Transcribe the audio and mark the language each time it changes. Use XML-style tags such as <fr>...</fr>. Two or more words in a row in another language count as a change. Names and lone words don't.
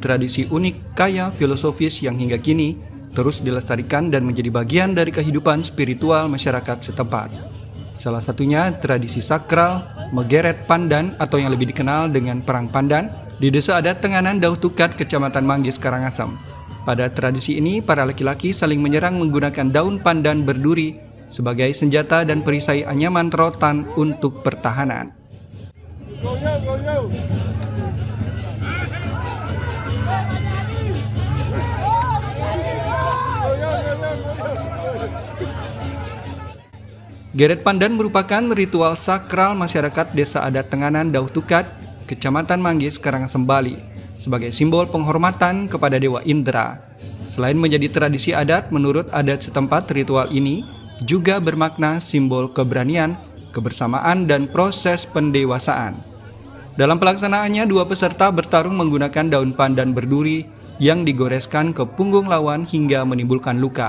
<id>tradisi unik, kaya, filosofis yang hingga kini terus dilestarikan dan menjadi bagian dari kehidupan spiritual masyarakat setempat. Salah satunya tradisi sakral Megeret Pandan atau yang lebih dikenal dengan Perang Pandan di Desa Adat Tenganan Dauh Tukat, Kecamatan Manggis, Karangasem. Pada tradisi ini, para laki-laki saling menyerang menggunakan daun pandan berduri sebagai senjata dan perisai anyaman rotan untuk pertahanan. Geret Pandan merupakan ritual sakral masyarakat Desa Adat Tenganan Dauh Tukat, Kecamatan Manggis, Karangasem, Bali, sebagai simbol penghormatan kepada Dewa Indra. Selain menjadi tradisi adat, menurut adat setempat, ritual ini juga bermakna simbol keberanian, kebersamaan, dan proses pendewasaan. Dalam pelaksanaannya, dua peserta bertarung menggunakan daun pandan berduri yang digoreskan ke punggung lawan hingga menimbulkan luka.</id>